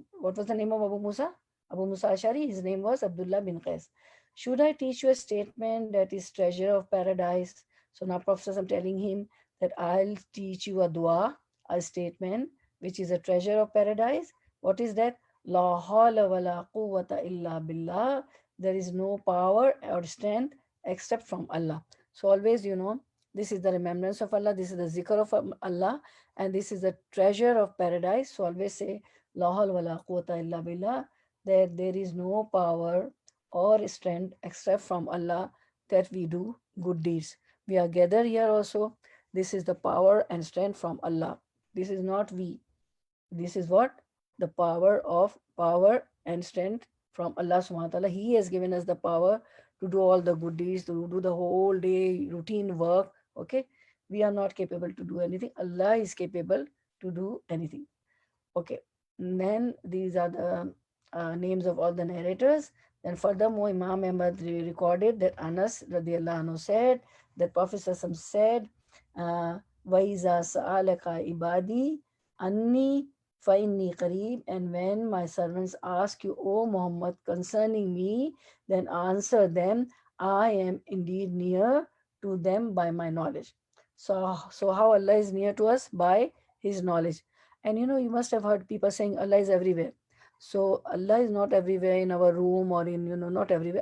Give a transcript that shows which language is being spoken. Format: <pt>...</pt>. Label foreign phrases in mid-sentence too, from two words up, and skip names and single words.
<en>What was the name of Abu Musa? Abu Musa Ashari, his name was Abdullah bin Qais. Should I teach you a statement that is treasure of paradise? So now Prophet I'm telling him that I'll teach you a dua, a statement, which is a treasure of paradise. What is that?</en> <ar>لا حول ولا قوة إلا بالله.</ar> <en>There is no power or strength except from Allah. So always, this is the remembrance of Allah, this is the zikr of Allah, and this is the treasure of paradise. So always say,</en> <ar>لا حول ولا قوة إلا بالله,</ar> <en>that there is no power or strength except from Allah, that we do good deeds. We are gathered here also. This is the power and strength from Allah. This is not we. This is what? The power and strength from Allah</en> <ar>سبحانه وتعالى.</ar> <en>He has given us the power to do all the good deeds, to do the whole day routine work. Okay. We are not capable to do anything. Allah is capable to do anything. Okay. And then these are the names of all the narrators. Then furthermore, Imam Ahmad recorded that Anas</en> <ar>رضي الله عنه</ar> <en>said, that Prophet Sallallahu said,</en> <ar>وَإِذَا سَأَلَكَ عبادي عني فَإِنِّي قَرِيب,</ar> <en>and when my servants ask you, O Muhammad, concerning me, then answer them, I am indeed near to them by my knowledge. So how Allah is near to us? By His knowledge. And you must have heard people saying Allah is everywhere. So Allah is not everywhere in our room or in, not everywhere.</en>